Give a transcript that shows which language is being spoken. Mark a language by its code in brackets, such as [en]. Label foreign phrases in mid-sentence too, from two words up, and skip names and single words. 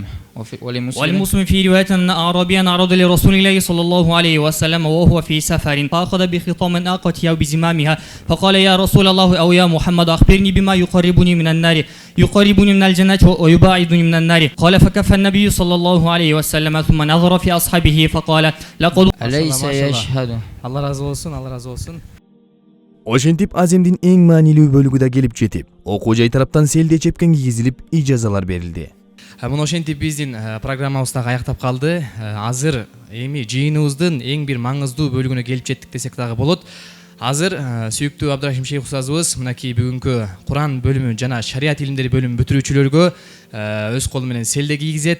[ar] ولمسلم في رواية أن أعرابيا عرض لرسول الله صلى الله عليه وسلم وهو في سفر فأخذ بخطام ناقته أو بزمامها فقال يا رسول الله أو يا محمد أخبرني بما يقربني من النار يقربني من الجنة ويباعدني من النار قال فكف النبي صلى الله عليه وسلم ثم نظر في أصحابه فقال لقد أليس يشهد. [tr] Allah razı olsun, Allah razı olsun. [ky] Ошентип аземдин эң маанилүү бөлүгү да келип жетип, окуу жай тараптан селде чепкен кийгизилип, ижазалар берилди. Мына ошентип биздин программабыз дагы аяктап калды. Азыр эми жыйыныбыздын эң бир маңыздуу бөлүгүнө келип жеттик десек дагы болот. Азыр сүйүктүү Абдрахим Шейх устазыбыз мынакей бүгүнкү Куран бөлүмү жана шарият илимдери бөлүмүн бүтүрүүчүлөргө өз колу менен селде кийгизет.